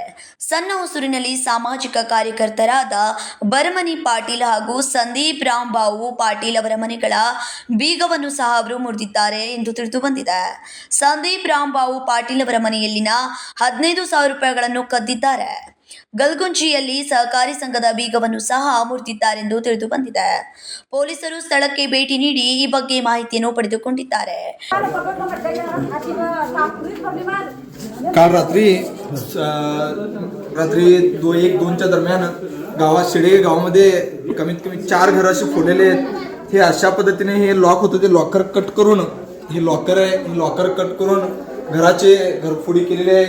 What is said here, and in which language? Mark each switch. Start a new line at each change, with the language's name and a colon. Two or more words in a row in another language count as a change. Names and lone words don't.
Kannada: ಸಣ್ಣ ಹೊಸೂರಿನಲ್ಲಿ ಸಾಮಾಜಿಕ ಕಾರ್ಯಕರ್ತರಾದ ಬರಮನಿ ಪಾಟೀಲ್ ಹಾಗೂ ಸಂದೀಪ್ ರಾಂಬಾವು ಪಾಟೀಲ್ ಅವರ ಮನೆಗಳ ಬೀಗವನ್ನು ಸಹ ಅವರು ಮುರಿದಿದ್ದಾರೆ ಎಂದು ತಿಳಿದು ಬಂದಿದೆ. ಸಂದೀಪ್ ರಾಂಬಾವು ಪಾಟೀಲ್ ಅವರ ಮನೆಯಲ್ಲಿನ 15,000 ರೂಪಾಯಿಗಳನ್ನು ಕದ್ದಿದ್ದಾರೆ. ಗಲ್ಗುಂಚಿಯಲ್ಲಿ ಸಹಕಾರಿ ಸಂಘದ ಬೀಗವನ್ನು ಸಹ ಮುರಿದಿದ್ದಾರೆಂದು ತಿಳಿದು ಬಂದಿದೆ. ಪೊಲೀಸರು ಸ್ಥಳಕ್ಕೆ ಭೇಟಿ ನೀಡಿ ಈ ಬಗ್ಗೆ ಮಾಹಿತಿಯನ್ನು ಪಡೆದುಕೊಂಡಿದ್ದಾರೆ.
Marathi: काल रात्री 1-2च्या दरम्यान गावात शेडे गावामध्ये कमीत कमी 4 घर असे फोडलेले आहेत. हे अशा पद्धतीने हे लॉक होतं, ते
English: locker cut
Marathi: करून हे लॉकर आहे, हे
English: locker cut
Marathi: करून घराचे घरफोडी केलेले आहे.